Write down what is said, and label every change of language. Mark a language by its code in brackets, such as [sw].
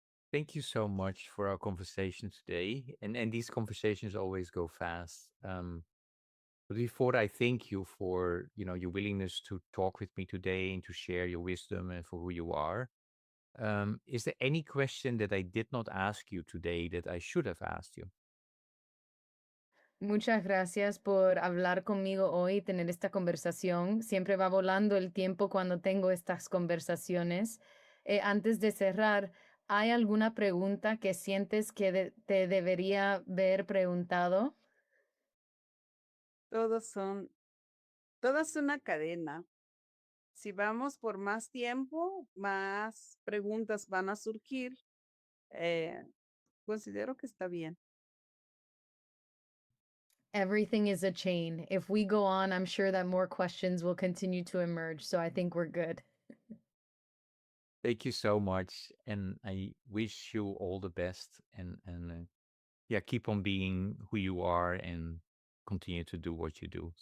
[en] Thank you so much for our conversation today. And these conversations always go fast. But before I thank you for your willingness to talk with me today and to share your wisdom and for who you are, is there any question that I did not ask you today that I should have asked you? [es] Muchas gracias por hablar conmigo hoy, tener esta conversación. Siempre va volando el tiempo cuando tengo estas conversaciones. Antes de cerrar, ¿hay alguna pregunta que sientes que te debería haber preguntado? todo es una cadena. Si vamos por más tiempo, más preguntas van a surgir. Considero que está bien. [en] Everything is a chain. If we go on, I'm sure that more questions will continue to emerge. So I think we're good. Thank you so much, and I wish you all the best. And yeah, keep on being who you are and continue to do what you do.